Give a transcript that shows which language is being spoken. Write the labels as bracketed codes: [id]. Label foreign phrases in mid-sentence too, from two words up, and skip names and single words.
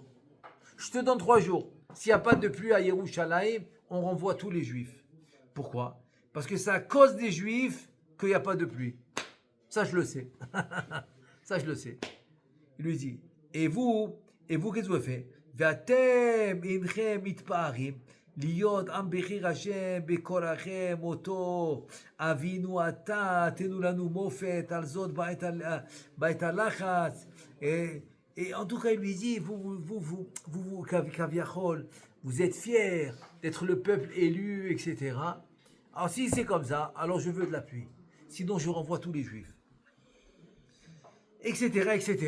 [fr] Je te donne 3 jours. S'il n'y a pas de pluie à Yerushalayim, on renvoie tous les Juifs. Pourquoi? Parce que c'est à cause des Juifs qu'il n'y a pas de pluie. Ça, je le sais. Ça, je le sais. Il lui dit, et vous, qu'est-ce que vous faites? [he] ואתם הנכם מתפארים, להיות עם בחיר השם בקורכם אותו אבינו אתה תנו לנו מופת על זאת בעת הלחץ. [fr] Et en tout cas, il lui dit, vous Kaviachol, vous êtes fiers d'être le peuple élu, etc. Alors si c'est comme ça, alors je veux de la pluie. Sinon, je renvoie tous les Juifs. Etc., etc.